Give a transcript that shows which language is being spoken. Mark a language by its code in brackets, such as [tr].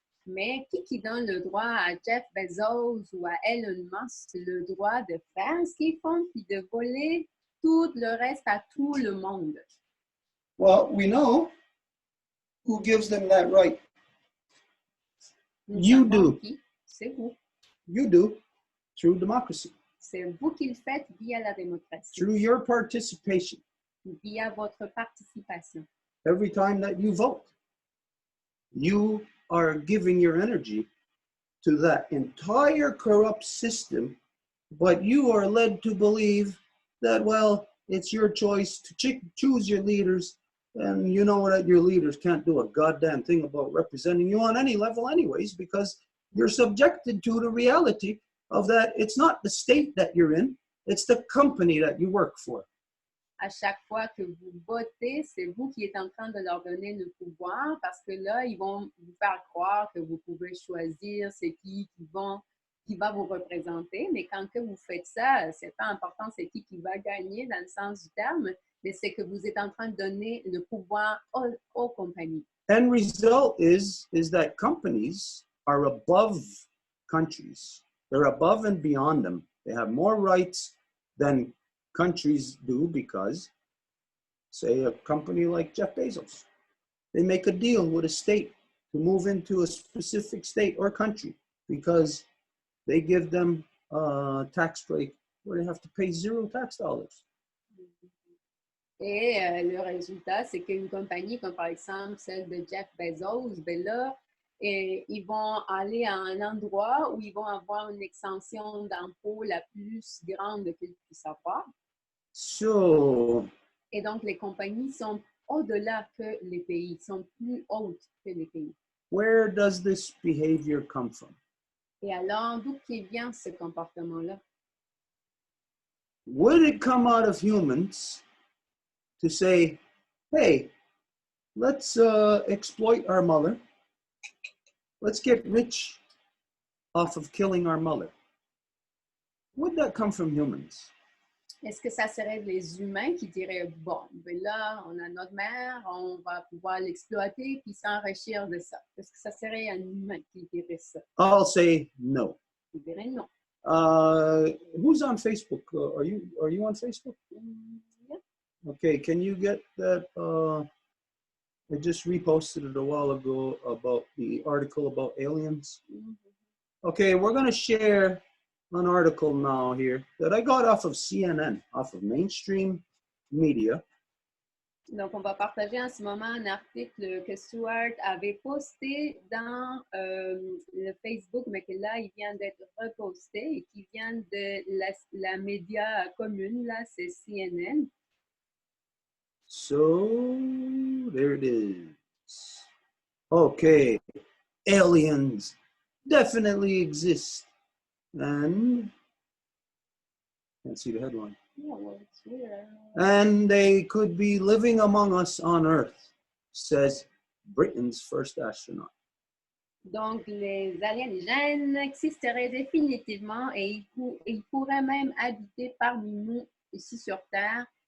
[fr] Mais qui donne le droit à Jeff Bezos ou à Elon Musk le droit de faire ce qu'ils font puis de voler tout le reste à tout le monde? [en] Well, we know who gives them that right. You do. [fr] C'est vous. [en] You do, through democracy. [fr] C'est vous qui le faites via la démocratie. [en] Through your participation. [fr] Via votre participation. [en] Every time that you vote, you are giving your energy to that entire corrupt system, but you are led to believe that, well, it's your choice to choose your leaders, and you know that your leaders can't do a goddamn thing about representing you on any level anyways, because you're subjected to the reality of that it's not the state that you're in, it's the company that you work for. [fr] À chaque fois que vous votez, c'est vous qui êtes en train de leur donner le pouvoir parce que là, ils vont vous faire croire que vous pouvez choisir c'est qui va vous représenter. Mais quand que vous faites ça, c'est pas important c'est qui va gagner dans le sens du terme, mais c'est que vous êtes en train de donner le pouvoir aux compagnies. [en] End result is that companies are above countries. They're above and beyond them. They have more rights than countries do because, say, a company like Jeff Bezos, they make a deal with a state to move into a specific state or country because they give them a tax break where they have to pay $0 tax dollars. [fr] Et le résultat, c'est qu'une compagnie comme par exemple celle de Jeff Bezos, ben là, ils vont aller à un endroit où ils vont avoir une extension d'impôt la plus grande qu'ils puissent avoir. [en] So, [fr] et donc, les compagnies sont au-delà que les pays, sont plus hautes que les pays. [en] Where does this behavior come from? [fr] Et alors, d'où vient ce comportement-là? [en] Would it come out of humans to say, hey, let's exploit our mother. Let's get rich off of killing our mother. Would that come from humans? [fr] Est-ce que ça serait les humains qui diraient, bon, ben là, on a notre mère, on va pouvoir l'exploiter puis s'enrichir de ça? Est-ce que ça serait un humain qui dirait ça? [en] I'll say no. [fr] Je dirais non. [en] Who's on Facebook? Are you on Facebook? Yeah. Okay, can you get that? I just reposted it a while ago about the article about aliens. Mm-hmm. Okay, we're going to share an article now here that I got off of CNN, off of mainstream media. [fr] Donc, on va partager en ce moment un article que Stuart avait posté dans le Facebook, mais que là, il vient d'être reposté et qui vient de la média commune, là, c'est CNN. [en] So, there it is. Okay, aliens definitely exist. And, can't see the headline. Yeah, well, it's weird. And they could be living among us on Earth, says Britain's first astronaut. [fr] Donc, les aliénigènes existeraient définitivement et ils pourraient même habiter parmi nous ici sur Terre.